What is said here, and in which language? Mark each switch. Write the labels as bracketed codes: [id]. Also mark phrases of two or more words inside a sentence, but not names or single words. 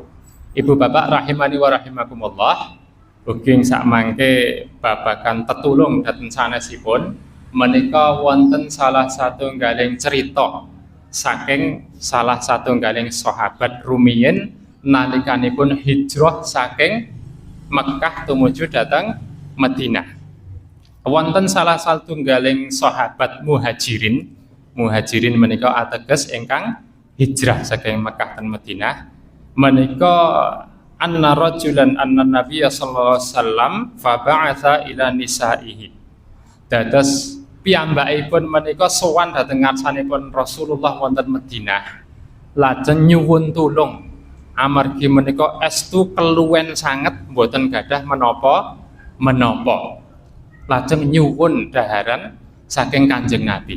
[jv] Ibu bapak [ar] رحمني ورحمكم الله, [jv] ugi sakmangke babagan tetulung dhateng sanesipun menika wonten salah satunggaling cerita saking salah satunggaling sahabat rumiyin nalikanipun hijrah saking Mekkah tumuju dhateng Madinah. Wonten salah satunggaling sahabat muhajirin. Muhajirin menika ateges ingkang hijrah saking Mekkah dan Madinah. [ar] Menika أن رجلا أن النبي صلى الله عليه وسلم فبعث إلى نسائه. [jv] Dados piyambakipun menika sowan dhateng ngarsanipun Rasulullah wonten Madinah. Lajeng nyuwun tulung amargi menika estu keluwen sanget mboten gadah menapa. Lajeng nyuwun daharan saking Kanjeng Nabi.